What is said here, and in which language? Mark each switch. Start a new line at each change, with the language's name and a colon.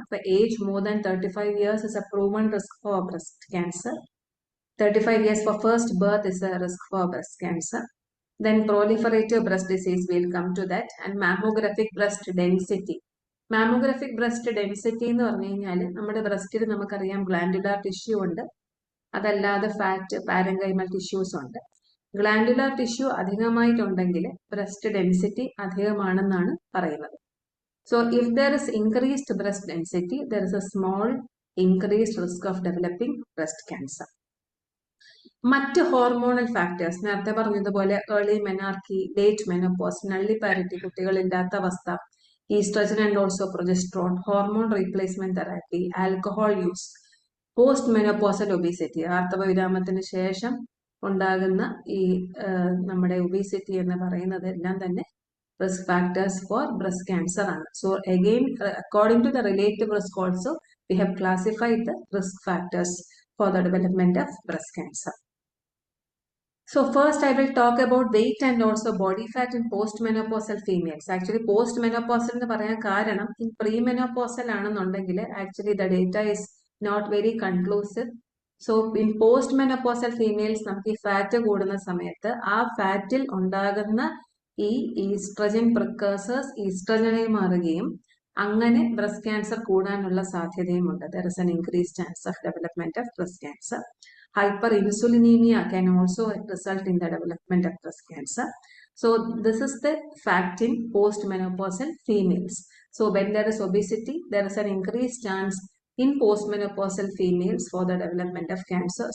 English: അപ്പൊ age more than 35 years is a proven risk for breast cancer. 35 years for first birth is a risk for breast cancer. Then proliferative breast disease, we'll come to that. And mammographic breast density.
Malayalam: Mammographic breast density എന്ന് പറഞ്ഞു കഴിഞ്ഞാൽ നമ്മുടെ ബ്രസ്റ്റിൽ നമുക്കറിയാം glandular tissue ഉണ്ട്, അതല്ലാതെ fat പാരങ്കൈമൽ tissues ഉണ്ട്. Glandular tissue അധികമായിട്ടുണ്ടെങ്കിൽ breast density അധികമാണെന്നാണ് പറയുന്നത്.
English: So if there is increased breast density, there is a small increased risk of developing breast cancer.
Malayalam: മറ്റ് ഹോർമോണൽ ഫാക്ടേഴ്സ് നേരത്തെ പറഞ്ഞതുപോലെ ഏർലി മെനാർക്കി, ലേറ്റ് മെനോപോസ്, നള്ളിപ്പാരിറ്റി കുട്ടികളില്ലാത്ത അവസ്ഥ, oestrogen and also progesterone, hormone replacement therapy, alcohol use, post menopausal obesity, ആർത്തവ വിരാമത്തിന് ശേഷം ഉണ്ടാകുന്ന ഈ നമ്മുടെ obesity എന്ന് പറയുന്നത് എല്ലാം തന്നെ
English: risk factors for breast cancer. So again, according to the relative risk also, we have classified the risk factors for the development of breast cancer. So first I will talk about weight and also body fat in postmenopausal females. Actually postmenopausal
Malayalam: എന്ന് പറയാൻ കാരണം
English: in premenopausal
Malayalam: ആണെന്നുണ്ടെങ്കിൽ
English: actually the data is not very conclusive. So in postmenopausal females
Malayalam: നമുക്ക് ഈ fat കൂടുന്ന സമയത്ത് ആ ഫാറ്റിൽ ഉണ്ടാകുന്ന ഈ ഈസ്ട്രജൻ പ്രിക്കേഴ്സേഴ്സ് ഈസ്ട്രജനായി മാറുകയും അങ്ങനെ ബ്രസ്റ്റ് ക്യാൻസർ കൂടാനുള്ള സാധ്യതയുമുണ്ട്.
English: There is an increased chance of development of breast cancer. Hyperinsulinemia can also result in the development of breast cancer. So this is the fact in postmenopausal females. So when there is obesity, there is an increased chance in postmenopausal females for the development of cancer.